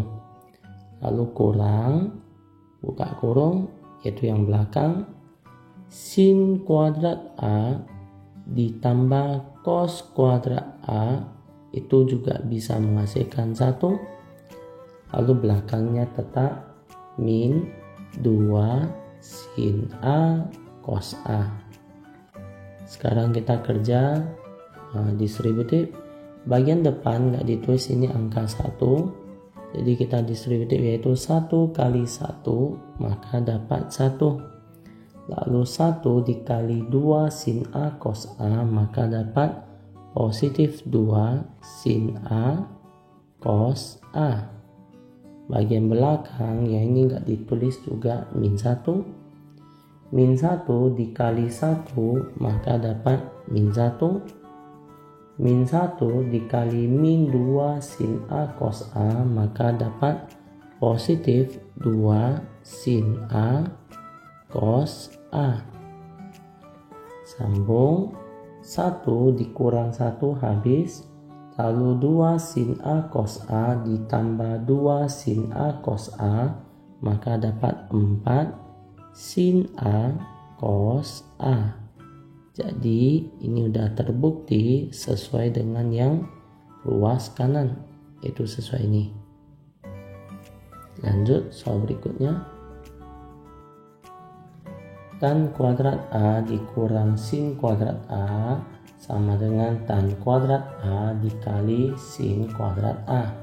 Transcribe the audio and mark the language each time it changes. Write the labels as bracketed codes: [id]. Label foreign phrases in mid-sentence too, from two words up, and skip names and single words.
[id] Lalu kurang, buka kurung, yaitu yang belakang, sin kuadrat A ditambah cos kuadrat A itu juga bisa menghasilkan 1. Lalu belakangnya tetap min 2 sin A cos A. Sekarang kita kerja distributif. Bagian depan nggak ditulis, ini angka 1. Jadi kita distributif yaitu 1 kali 1, maka dapat 1. Lalu 1 dikali 2 sin A cos A, maka dapat positif 2 sin A cos A. Bagian belakang yang ini nggak ditulis juga min 1. Min 1 dikali 1, maka dapat min 1. Min 1 dikali min 2 sin A cos A, maka dapat positif 2 sin A cos A. Sambung, 1 dikurang 1 habis, lalu 2 sin A cos A ditambah 2 sin A cos A, maka dapat 4 sin A cos A. Jadi ini udah terbukti sesuai dengan yang ruas kanan, itu sesuai ini. Lanjut soal berikutnya. Tan kuadrat A dikurang sin kuadrat A sama dengan tan kuadrat A dikali sin kuadrat A.